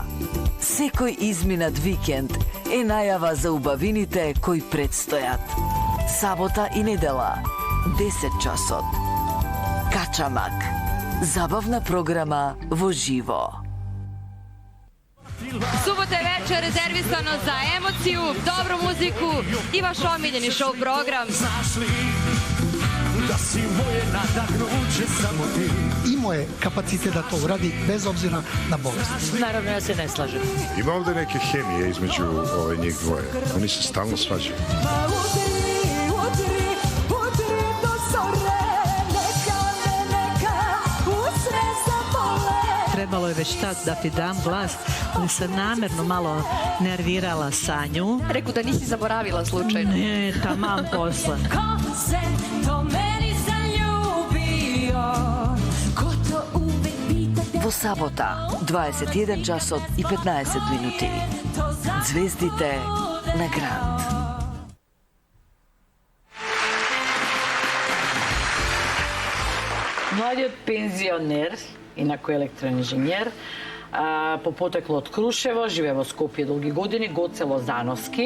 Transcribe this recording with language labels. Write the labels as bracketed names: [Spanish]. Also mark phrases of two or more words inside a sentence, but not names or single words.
[Macedonian] Секој изминат викенд е најава за убавините кои предстојат. Сабота и недела, 10 часот. Качамак. Забавна програма во живо. [Serbian] Субота вечер резервисано за емоцiju, dobru muziku i vaš omiljeni show program. Da si moje nadahnuće samo ti. Imao je kapacitet da to uradi bez obzira na bolest. Naravno, ja se ne slažem. Ima ovde neke hemije između njih dvoje. Oni se stalno svađaju. Trebalo je već tad da ti dam glas, ali sam namerno malo nervirala Sanju. Reku da nisi zaboravila slučajno. Ne, taman posle. Ko se to meni zaljubio, ko to uvek pitate. [Macedonian] Во сабота, 21 часот и 15 минути. Звездите на Грант. Младиот пензионер, инаку електроинженер, по потекло од Крушево, живее во Скопје долги години, Гоце Лозановски.